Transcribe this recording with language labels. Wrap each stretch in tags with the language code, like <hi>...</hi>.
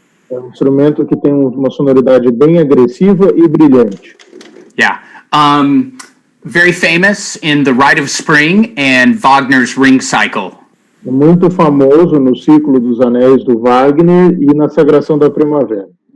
<pt>É um instrumento que tem uma sonoridade bem agressiva e brilhante.</pt> <en>Yeah. Very famous in The Rite of Spring and Wagner's Ring Cycle.</en> <pt>Muito famoso no ciclo dos anéis do Wagner e na Sagração da Primavera.</pt>